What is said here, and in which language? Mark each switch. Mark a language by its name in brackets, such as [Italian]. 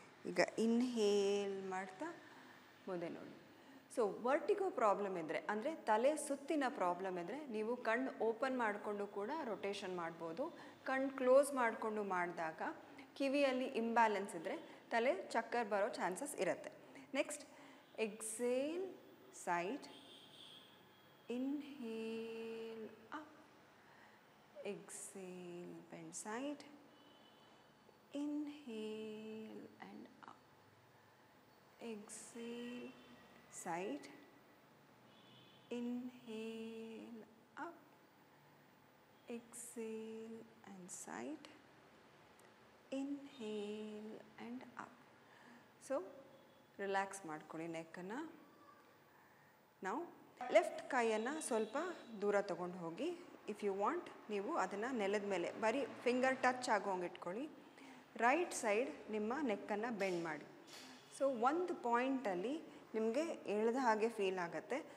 [Kannada] ಈಗ ಇನ್ಹೇಲ್ ಮಾಡ್ತಾ ಮುಂದೆ ನೋಡಿ. ಸೊ ವರ್ಟಿಗೋ ಪ್ರಾಬ್ಲಮ್ ಇದ್ದರೆ, ಅಂದರೆ ತಲೆ ಸುತ್ತಿನ ಪ್ರಾಬ್ಲಮ್ ಇದ್ದರೆ, ನೀವು ಕಣ್ಣು ಓಪನ್ ಮಾಡಿಕೊಂಡು ಕೂಡ ರೊಟೇಷನ್ ಮಾಡ್ಬೋದು. ಕಣ್ಣು ಕ್ಲೋಸ್ ಮಾಡಿಕೊಂಡು ಮಾಡಿದಾಗ ಕಿವಿಯಲ್ಲಿ ಇಂಬ್ಯಾಲೆನ್ಸ್ ಇದ್ದರೆ ತಲೆ ಚಕ್ಕರ್ ಬರೋ ಚಾನ್ಸಸ್ ಇರುತ್ತೆ. [English] Next, exhale side, inhale up, exhale bend side, inhale and up, exhale side, inhale up, exhale and side, inhale and up. [Kannada] So relax ಮಾಡ್ಕೊಳ್ಳಿ ನೆಕ್ಕನ್ನು. ನಾವು ಲೆಫ್ಟ್ ಕೈಯನ್ನು ಸ್ವಲ್ಪ ದೂರ ತೊಗೊಂಡು ಹೋಗಿ, [English] if you want [Kannada] ನೀವು ಅದನ್ನು ನೆಲದ ಮೇಲೆ ಬರೀ ಫಿಂಗರ್ ಟಚ್ ಆಗೋಂಗೆ ಇಟ್ಕೊಳ್ಳಿ. ರೈಟ್ ಸೈಡ್ ನಿಮ್ಮ ನೆಕ್ಕನ್ನು ಬೆಂಡ್ ಮಾಡಿ. ಸೊ ಒಂದು ಪಾಯಿಂಟಲ್ಲಿ ನಿಮಗೆ ಎಳೆದ ಹಾಗೆ ಫೀಲ್ ಆಗುತ್ತೆ.